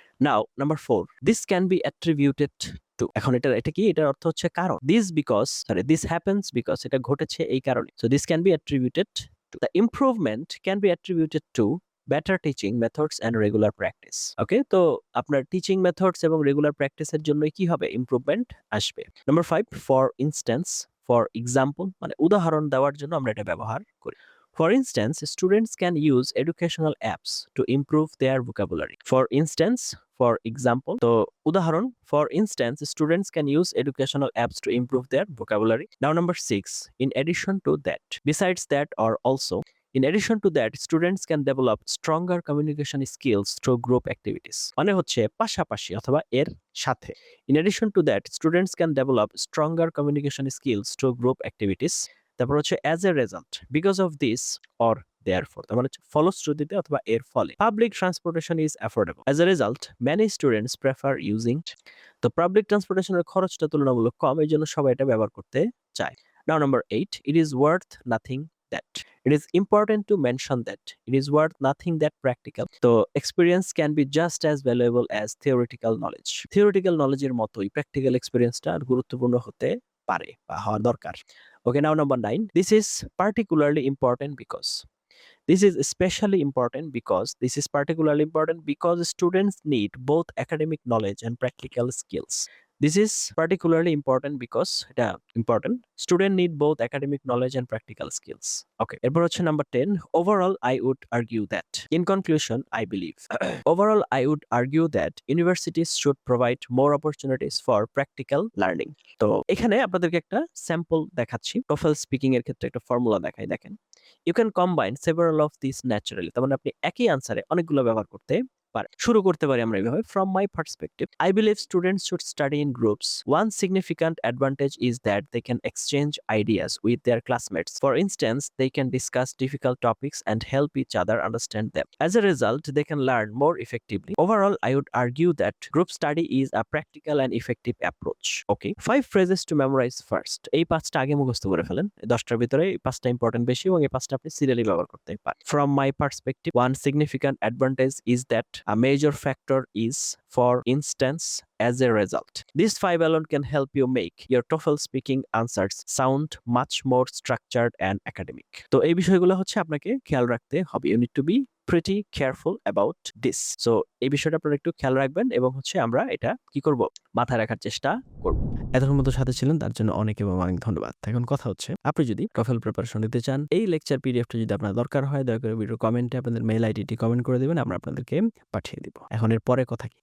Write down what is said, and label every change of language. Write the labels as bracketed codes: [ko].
[bn] Now number 4, [en] this can be attributed to, [bn] এখন এটা কি, এটার অর্থ হচ্ছে কারণ। [en] this happens because, [bn] এটা ঘটেছে এই কারণে। [en] So this can be attributed to, the improvement can be attributed to better teaching methods and regular practice. [bn] ওকে, তো আপনার টিচিং মেথডস এবং রেগুলার প্র্যাকটিসের জন্য কি হবে, ইমপ্রুভমেন্ট আসবে। Number 5, for instance, for example, মানে উদাহরণ দেওয়ার জন্য আমরা এটা ব্যবহার করি। [en] For instance, students can use educational apps to improve their vocabulary. For instance, for example, [bn] তো উদাহরণ, [en] for instance, students can use educational apps to improve their vocabulary. Now number 6, in addition to that, besides that, or also, in addition to that, students can develop stronger communication skills through group activities. [bn] মানে হচ্ছে পাশাপাশি অথবা এর সাথে। [en] In addition to that, students can develop stronger communication skills through group activities. তারপর হচ্ছে as a result, because of this or therefore, [bn] তার মানে হচ্ছে ফলশ্রুতিতে অথবা এর ফলে, [en] public transportation is affordable. As a result, many students prefer using, [bn] তো পাবলিক ট্রান্সপোর্টেশনের খরচটা তুলনামূলক কম, এই জন্য সবাই এটা ব্যবহার করতে চায়। [en] Now number 8, it is worth nothing that, it is important to mention that it is worth nothing that practical, তো experience can be just as valuable as theoretical knowledge. [bn] Theoretical knowledge এর মতোই প্র্যাকটিক্যাল এক্সপেরিয়েন্সটা গুরুত্বপূর্ণ হতে পারে বা হওয়া দরকার। [en] Okay, now number 9, this is particularly important because, this is especially important because, this is particularly important because students need both academic knowledge and practical skills. This is particularly important because এটা important. Student need both academic knowledge and practical skills. Okay. [bn] এরপর হচ্ছে number 10. [en] Overall, I would argue that. In conclusion, I believe. Overall, I would argue that universities should provide more opportunities for practical learning. [bn] তো এখানে আপনাদেরকে একটা sample দেখাচ্ছি। TOEFL speaking এর ক্ষেত্রে একটা ফর্মুলা দেখাই, দেখেন। [en] You can combine several of these naturally. [bn] তার মানে আপনি একই আনসারে অনেকগুলো ব্যবহার করতে পারেন। শুরু করতে পারি আমরা এভাবে। [en] From my perspective, I believe students should study in groups. One significant advantage is that they can exchange ideas with their classmates. For instance, they can discuss difficult topics and help each other understand them. As a result, they can learn more effectively. Overall, I would argue that group study is a practical and effective approach. Okay, 5 phrases to memorize first. [bn] এই 5টা আগে মুখস্থ করে ফেলেন। 10টার ভিতরে এই 5টা important বেশি এবং এই 5টা আপনি সিরিয়ালি ব্যবহার করতে পারেন। [en] From my perspective, one significant advantage is that a major factor is, for instance, as a result. These 5 alone can help you make your TOEFL speaking answers sound much more structured and academic. [bn] তো এই বিষয়গুলো হচ্ছে আপনাকে খেয়াল রাখতে হবে। [en] You need to be pretty careful about this. [bn] So এই বিষয়টা আপনারা একটু খেয়াল রাখবেন এবং হচ্ছে আমরা এটা কি করব? মাথায় রাখার চেষ্টা করব। এতক্ষণ মতো সাথে ছিলেন তার জন্য অনেক এবং অনেক ধন্যবাদ। এখন কথা হচ্ছে, আপনি যদি TOEFL প্রিপারেশন নিতে চান, এই লেকচার পিডিএফটা যদি আপনার দরকার হয়, দয়া করে ভিডিও কমেন্টে আপনাদের মেইল আইডিটি কমেন্ট করে দিবেন, আমরা আপনাদেরকে পাঠিয়ে দিব। এখন এর পরে কথা কি?